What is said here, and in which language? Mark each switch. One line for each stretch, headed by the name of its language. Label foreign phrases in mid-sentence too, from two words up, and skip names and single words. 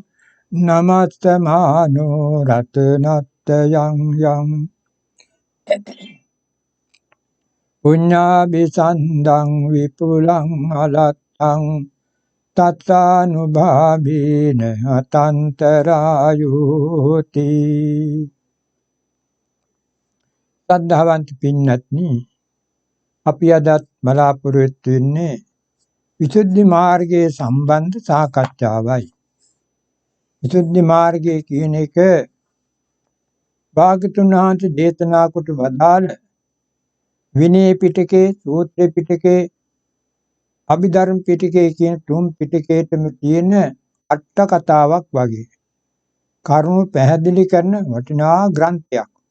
Pali: නමස්සමානෝ රතනත්ත යං පුඤ්ඤාභිසන්දං විපුලං අලත්තං තත්තානුභාවේන අතන්තරායෝති.
Sinhala: සද්ධාවන්ත පින්නත්නි, අපි අදත් බලාපොරොත්තු වෙන්නේ විසුද්ධි මාර්ගයේ සම්බන්ධ සාකච්ඡාවයි. විසුද්ධි මාර්ගය කියන එක භාග්‍යවතුන් වහන්සේ දේශනා කොට වදාළ විනය පිටකේ, සූත්‍ර පිටකේ, අභිධර්ම පිටකේ කියන තුන් පිටකේටම තියෙන අට කතාවක් වගේ කරුණු පැහැදිලි කරන වටිනා ග්‍රන්ථයක්.